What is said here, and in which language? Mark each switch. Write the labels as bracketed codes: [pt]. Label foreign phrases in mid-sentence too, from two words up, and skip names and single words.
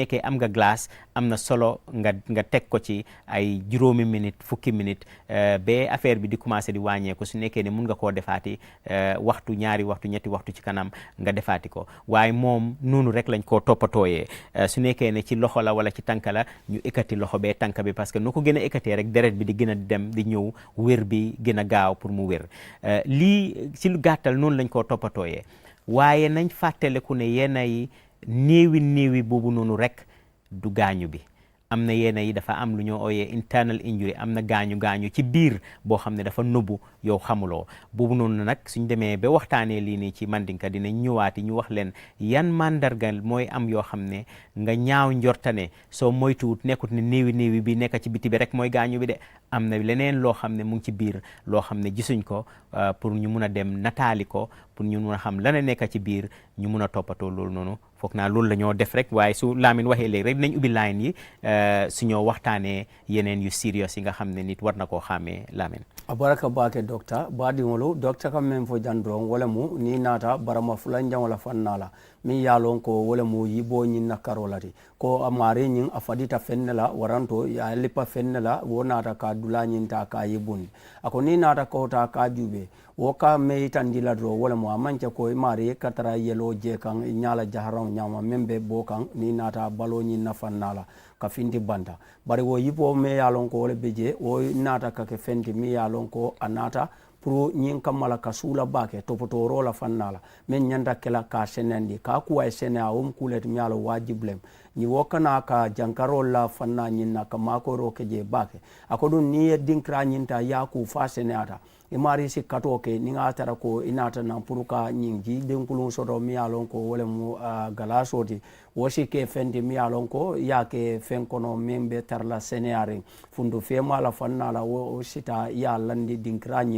[wo] nekkee am nga glace am na solo nga teg ko ci ay juróomi minute fukki minute ba affaire bi di commencé di wàññeeku su nekkee ne mun nga koo defaati waxtu ñaari waxtu ñetti waxtu ci kanam nga defaati ko waaye moom noonu rek lañ koo toppatooyee su nekkee ne ci loxo la wala ci tànk la ñu ekkati loxo bee tànk bi [fr] parce que [wo] nu ko gën a ekkatee rek deret bi di gën a dem di ñëw wér bi gën a gaaw pour mu wér lii ci lu gàttal noonu lañ koo toppatooyee waaye nañ fàttaleku ne yenn yi néewi boobu noonu rek du gaañu bi am na yenn yi dafa am lu ñoo ooyee [en] internal injury [wo] am na gaañu ci biir boo xam ne dafa nëbbu yow xamuloo boobu noonu nag suñ demee ba waxtaanee lii nii ci Mandinka dinañ ñëwaati ñu wax leen yan mandargal mooy am yoo xam ne nga ñaaw njortane soo moytuwut nekkut ne néewi bi nekk ci biti bi rek mooy gaañu bi de am na leneen loo xam ne mu ngi ci biir loo xam ne gisuñ ko pour ñu mun a dem nataali ko pour ñu mun a xam lan la nekk ci biir ñu mun a toppatoo loolu noonu foog naa loolu la ñoo def rek waaye su Lamine waxee léegi rek dinañ ubbi line yi su ñoo waxtaanee yeneen yu serious yi nga xam ne nit war na koo xàmmee Lamine. [man] abaraka bake docteur baadiŋolu docteur kam men fo jandron wala mu ni naata barama fulanjaŋo la fanna la min ye lon ko wala mu yibo ñiŋ na karo lati ko amari ñiŋ a fadita fenne la waranto ya lipa fenne la wo naata ka dula ñinta ka yibundi ako ni naata kota ka jube wo ka meyitandi la doro wala mu a manca ko mari katara yelo je kan ñala jaharaŋo ñama meŋ be bo kan ni naata balo ñiŋ na fanna la ka finti banta bari wo yibo me ye lon ko wala be je wo naata ka ke fenti mi ye lon ko a naata pour ñiŋ kammala ka suula baake topotoro la fanna la meŋ ñanta kela ka senendi ka kuwa ye sene a wom kuleti mi ye lo wajibulem ñi wo kana ka jankarol la fanna ñiŋ na ka makoro ke je baake a ko ɗum niŋ ye dinkira ñinta yaku fa seneata i mari si kato ke niŋ a tara ko i naata naŋ pour ka ñiŋ ji dinkuluŋ soto mi ye lon ko wo le mu galaso ti wo si ke fenti mi ye lon ko ya ke feŋ kono meŋ be tara la seneyariŋ fundu feema la fanna la wo sita ye landi dinkira ñiŋ